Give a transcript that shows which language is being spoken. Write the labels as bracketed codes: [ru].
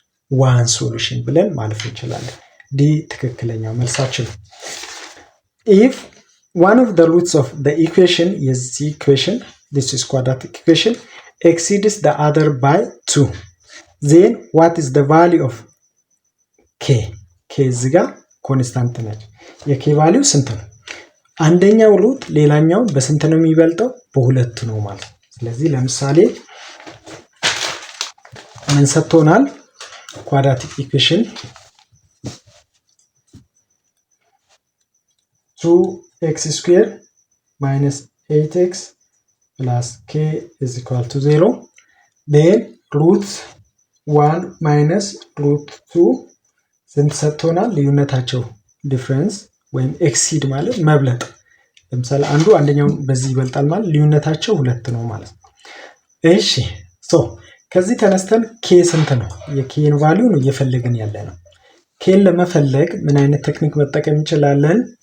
[en] one solution [am] ብለን ማለፍ እንችላለን። ዲ ትክክለኛው መልሳችን ነው። [en] if one of the roots of the equation is the equation, this is quadratic equation, exceeds the other by 2 then what is the value of k? [am] k እዚህ ጋር ኮንስታንት ነች። የk ቫልዩ ስንት ነው? አንደኛው ሩት ሌላኛው በስንት ነው የሚበልጠው? በሁለት ነው ማለት። ስለዚህ ለምሳሌ ምን ሰጥቶናል? [en] quadratic equation 2x square minus 8x plus k is equal to 0 then root 1 minus root 2 [am] ስንት ሰጥቶናል? ልዩነታቸው ዲፍረንስ ወይም ኤክሲድ ማለት መብለጥ። ለምሳሌ አንዱ አንደኛውን በዚህ ይበልጣል ማለት ልዩነታቸው ሁለት ነው ማለት ነው። እሺ ሶ ከዚህ ተነስተን ኬ ስንት ነው? የኬን ቫልዩ ነው እየፈለግን ያለ ነው። ኬን ለመፈለግ ምን አይነት ቴክኒክ መጠቀም እንችላለን?